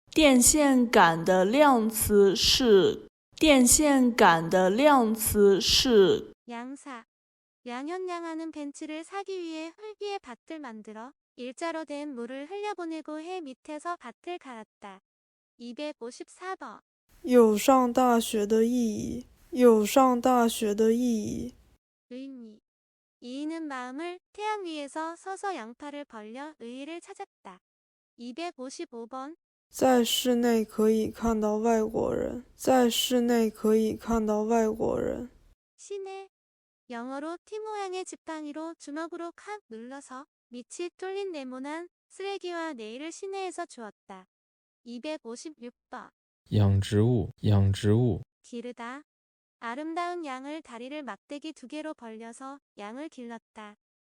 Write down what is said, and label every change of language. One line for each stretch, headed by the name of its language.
Chinese: 电线杆的量词是电线杆的量词是
Korean: 양사. 양현양하는 벤치를 사기 위해 흙 위에 밭을 만들어 일자로 된 물을 흘려보내고 해 밑에서 밭을 갈았다. 254번.
Chinese: 有上大学的意义，有上大学的意义。
Korean: 의미. 이인은 마음을 태양 위에서 서서 양팔을 벌려 의의를 찾았다. 255번.
Chinese: 在室内可以看到外国人，在室内可以看到外国人。
Korean: 시내. 영어로 T 모양의 지팡이로 주먹으로 칵 눌러서 밑이 뚫린 네모난 쓰레기와 네일을 시내에서 주었다. 256번.
Chinese: 养植物，养植物，
Korean: 기르다. 아름다운 양을 다리를 막대기 2개로 벌려서 양을 길렀다.